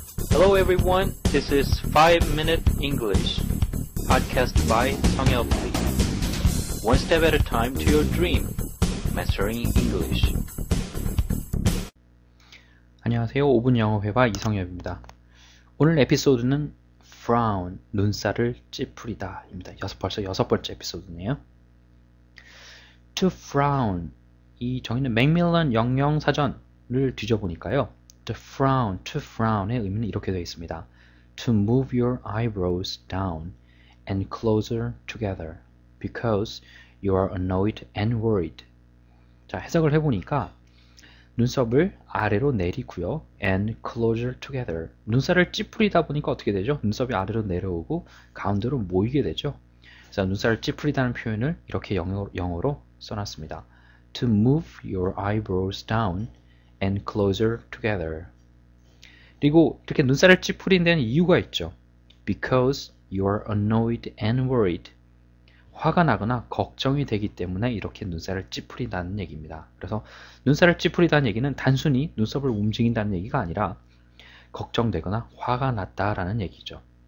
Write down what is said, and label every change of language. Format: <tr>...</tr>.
<en>Hello everyone, this is 5 Minute English, podcast by 성엽 Lee. One step at a time to your dream, mastering English.</en> <ko>안녕하세요. 5분 영어 회화 이성엽입니다. 오늘 에피소드는 frown, 눈살을 찌푸리다 입니다. 벌써 6번째 에피소드네요.</ko> <en>To frown,</en> <ko>이 정의는 맥밀런 영영사전을 뒤져보니까요. to frown의 의미는 이렇게 되어 있습니다.</ko> <en>To move your eyebrows down and closer together because you are annoyed and worried.</en> <ko>자, 해석을 해보니까 눈썹을 아래로 내리고요.</ko> <en>and closer together.</en> <ko>눈살을 찌푸리다 보니까 어떻게 되죠? 눈썹이 아래로 내려오고 가운데로 모이게 되죠. 그래서 눈살을 찌푸리다는 표현을 이렇게 영어로 써놨습니다.</ko> <en>To move your eyebrows down and closer together.</en> <ko>그리고 이렇게 눈살을 찌푸린 데는 이유가 있죠.</ko> <en>Because you are annoyed and worried.</en> <ko>화가 나거나 걱정이 되기 때문에 이렇게 눈살을 찌푸린다는 얘기입니다. 그래서 눈살을 찌푸리다는 얘기는 단순히 눈썹을 움직인다는 얘기가 아니라 걱정되거나 화가 났다라는 얘기죠.</ko>